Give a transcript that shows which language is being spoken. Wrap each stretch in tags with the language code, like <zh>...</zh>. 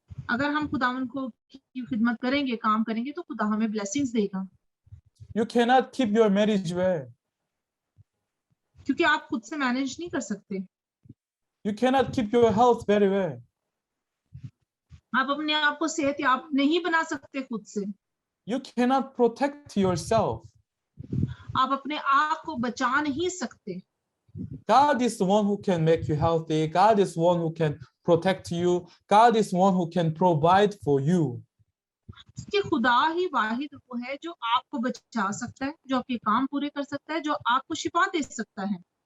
<hi>अगर हम खुदावन को की खिदमत करेंगे, काम करेंगे, तो खुदा हमें ब्लेसिंग्स देगा।</hi> <en>You cannot keep your marriage well.</en> <hi>क्योंकि आप खुद से मैनेज नहीं कर सकते।</hi> <en>You cannot keep your health very well.</en> <hi>आप अपने आप को सेहतयाब नहीं बना सकते खुद से।</hi> <en>You cannot protect yourself.</en> <hi>आप अपने आप को बचा नहीं सकते।</hi> <en>God is the one who can make you healthy. God is one who can protect you. God is one who can provide for you.</en> <hi>कि खुदा ही वाहिद वो है जो आपको बचा सकता है, जो आपके काम पूरे कर सकता है, जो आपको शिफा दे सकता है।</hi>